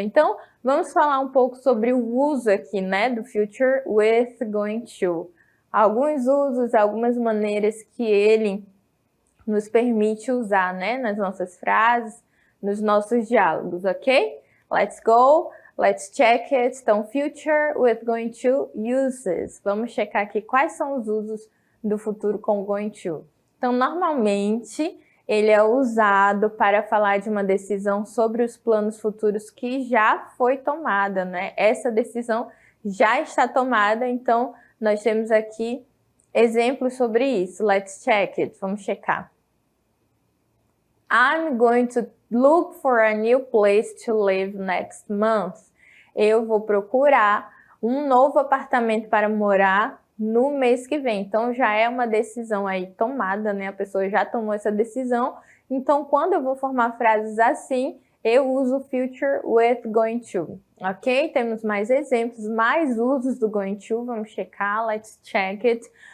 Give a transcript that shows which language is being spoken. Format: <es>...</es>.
<pt>Então, vamos falar um pouco sobre o uso aqui, né, do future with going to. Alguns usos, algumas maneiras que ele nos permite usar, né, nas nossas frases, nos nossos diálogos, ok?</pt> <en>Let's go, let's check it. Então, future with going to uses.</en> <pt>Vamos checar aqui quais são os usos do futuro com going to. Então, normalmente, ele é usado para falar de uma decisão sobre os planos futuros que já foi tomada, né? Essa decisão já está tomada, então nós temos aqui exemplos sobre isso.</pt> <en>Let's check it.</en> <pt>Vamos checar.</pt> <en>I'm going to look for a new place to live next month.</en> <pt>Eu vou procurar um novo apartamento para morar no mês que vem. Então, já é uma decisão aí tomada, né? A pessoa já tomou essa decisão. Então, quando eu vou formar frases assim, eu uso future with going to, ok? Temos mais exemplos, mais usos do going to. Vamos checar.</pt> <en>Let's check it.</en>